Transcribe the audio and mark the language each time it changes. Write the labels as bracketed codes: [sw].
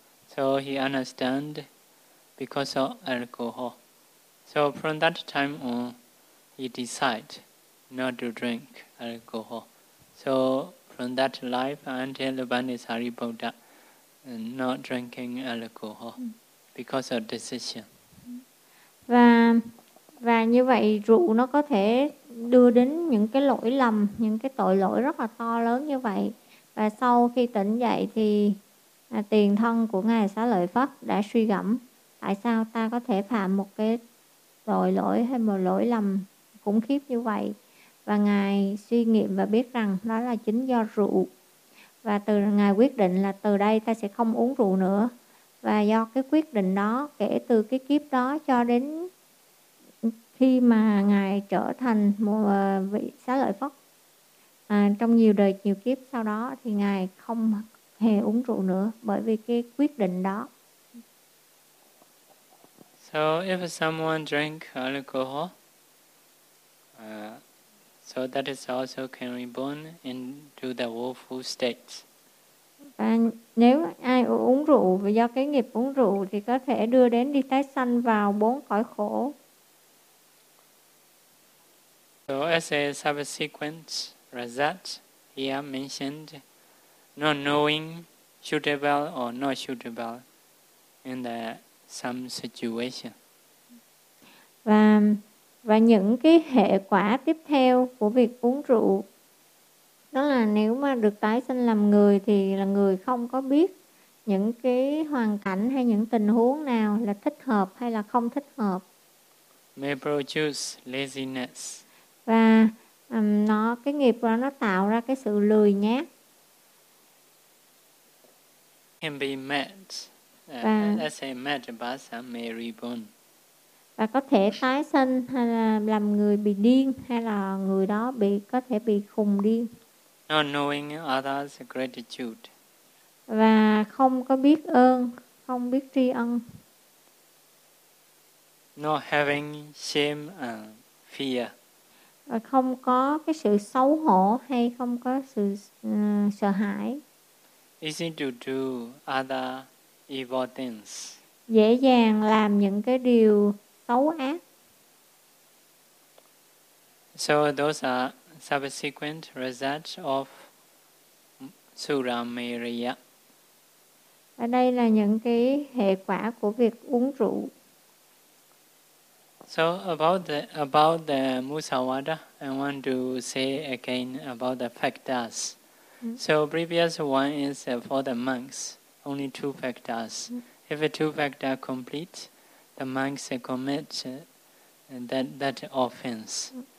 [en] So he understand because of alcohol. So from that time on, he decide not to drink alcohol. So from that life until Bhante Sariputta, not drinking alcohol because of decision. [vi] Và như vậy rượu nó có thể đưa đến những cái lỗi lầm, những cái tội lỗi rất là to lớn như vậy. Và sau khi tỉnh dậy thì tiền thân của Ngài Xá Lợi Phất đã suy gẫm tại sao ta có thể phạm một cái tội lỗi hay một lỗi lầm khủng khiếp như vậy. Và Ngài suy nghiệm và biết rằng đó là chính do rượu. Và từ Ngài quyết định là từ đây ta sẽ không uống rượu nữa. Và do cái quyết định đó, kể từ cái kiếp đó cho đến khi mà Ngài trở thành một vị Xá Lợi Phất, trong nhiều đời, nhiều kiếp sau đó thì Ngài không hề uống rượu nữa bởi vì cái quyết định đó. [en] So if someone drink alcohol, so that is also can reborn into the woeful state. [vi] Và nếu ai uống rượu vì do cái nghiệp uống rượu thì có thể đưa đến đi tái sanh vào bốn cõi khổ. [en] So as a subsequent result, here mentioned, not knowing suitable or not suitable in the some situation. [vi] Và những cái hệ quả tiếp theo của việc uống rượu đó là nếu mà được tái sinh làm người thì là người không có biết những cái hoàn cảnh hay những tình huống nào là thích hợp hay là không thích hợp. [en] May produce laziness. [vi] Và nó cái nghiệp đó nó tạo ra cái sự lười nhác. [en] Can be met. Let's say met by some may reborn. [vi] Và có thể tái sinh hay là làm người bị điên hay là người đó bị có thể bị khùng điên. [en] Not knowing others' gratitude. [vi] Và không có biết ơn, không biết tri ân. [en] Not having shame and fear. [vi] Và không có cái sự xấu hổ hay không có sự sợ hãi. [en] Easy to do other evil things. [vi] Dễ dàng làm những cái điều xấu ác. [en] So those are subsequent results of Suramiriya. [vi] Và đây là những cái hệ quả của việc uống rượu. [en] So about the Musawada, I want to say again about the factors. So previous one is for the monks, only two factors. If two factors complete, the monks commit that offense.